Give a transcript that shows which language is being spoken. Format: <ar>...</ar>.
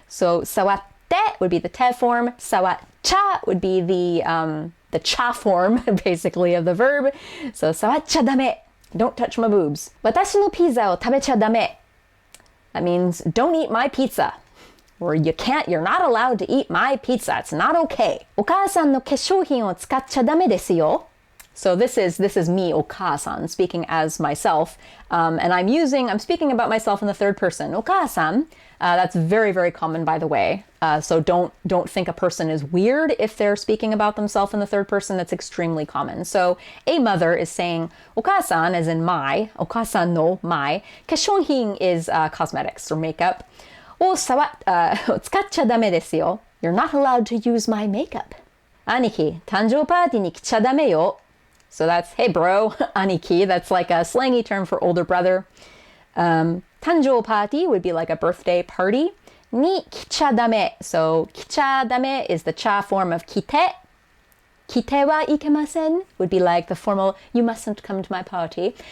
<en>So sawatte would be the te form. Sawaccha would be the cha form, basically, of the verb.</en> <ja>So sawaccha dame.</ja> <en>Don't touch my boobs.</en> <ja>Watashi no pizza o tabecha dame.</ja> <en>That means don't eat my pizza. Or you're not allowed to eat my pizza. It's not okay.</en> <ja>お母さんの化粧品を使っちゃダメですよ.</ja> <en>So this is me, okasan, speaking as myself. And I'm speaking about myself in the third person. Okasan, that's very, very common, by the way. So don't think a person is weird if they're speaking about themselves in the third person. That's extremely common. So a mother is saying, okasan as in my,</en> <ja>okasan no</ja> <en>my. Keshonhin is cosmetics or makeup.</en> <ja>使っちゃダメですよ.</ja> <en>You're not allowed to use my makeup.</en> <ja>兄貴、誕生パーティーに来ちゃダメよ.</ja> <en>So that's, hey bro, aniki. That's like a slangy term for older brother. Tanjou party would be like a birthday party.</en> <ja>Ni kicha dame.</ja> <en>So kicha dame is the cha form of kite.</en> <ja>Kite wa ikemasen</ja> <en>would be like the formal, you mustn't come to my party.</en>